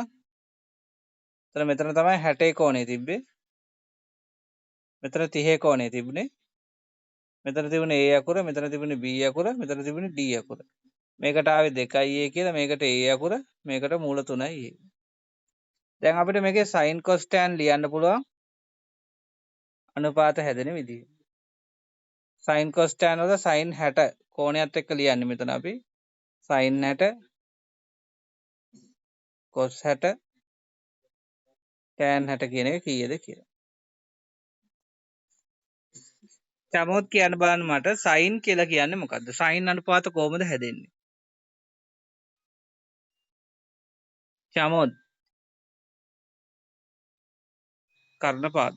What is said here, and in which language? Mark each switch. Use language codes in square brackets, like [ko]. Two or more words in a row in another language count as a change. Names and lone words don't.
[si] එතන මෙතන තමයි 60 කෝණේ තිබ්බේ. මෙතන 30 කෝණේ තිබුණේ. මෙතන තිබුණේ A අකුර, මෙතන තිබුණේ B අකුර, මෙතන තිබුණේ D අකුර. මේකට ආවේ 2A කියලා, මේකට A අකුර, මේකට මූල 3යි A. දැන් අපිට මේකේ sin cos tan ලියන්න පුළුවන් අනුපාත හැදෙන විදිහ. sin cos tan වල sin 60 කෝණයත් එක්ක ලියන්නේ මෙතන අපි sin 60 cos 60 tan 60 කියන එක කීයද කියලා. චමෝත් කියන්න බලන්න මට sin කියලා කියන්නේ මොකද්ද? sin අනුපාත කොහොමද හැදෙන්නේ? චමෝත් කර්ණපාදය.